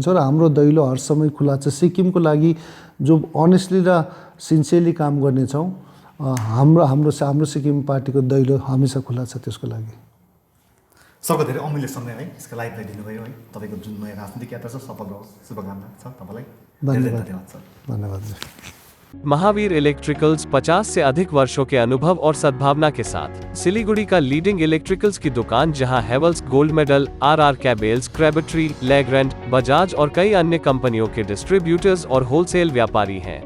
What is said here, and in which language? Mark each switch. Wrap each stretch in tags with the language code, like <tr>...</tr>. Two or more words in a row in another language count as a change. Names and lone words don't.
<ne>र हाम्रो दैलो हर समय खुला छ सिक्किमको लागि, जो अनेस्टली र सिन्सियरली काम गर्नेछौँ। हाम्रो सिक्किम पार्टीको दैलो हमेसा खुला छ त्यसको लागि। सबको धेरै अमूल्य समय है यसको लाइफलाई दिनुभयो है। तपाईँको जुन नयाँ राजनीतिक यात्रा छ सफल रहोस्, शुभकामना छ तपाईँलाई। धन्यवाद सर। धन्यवाद।</ne> <hi>महावीर इलेक्ट्रिकल्स 50 से अधिक वर्षों के अनुभव और सद्भावना के साथ सिलीगुड़ी का</hi> <en>leading electricals</en> <hi>की दुकान, जहां हेवल्स गोल्ड मेडल, आरआर कैबल्स, क्रेबट्री, लेग्रैंड, बजाज और कई अन्य कंपनियों के डिस्ट्रीब्यूटर्स और होलसेल व्यापारी हैं।</hi>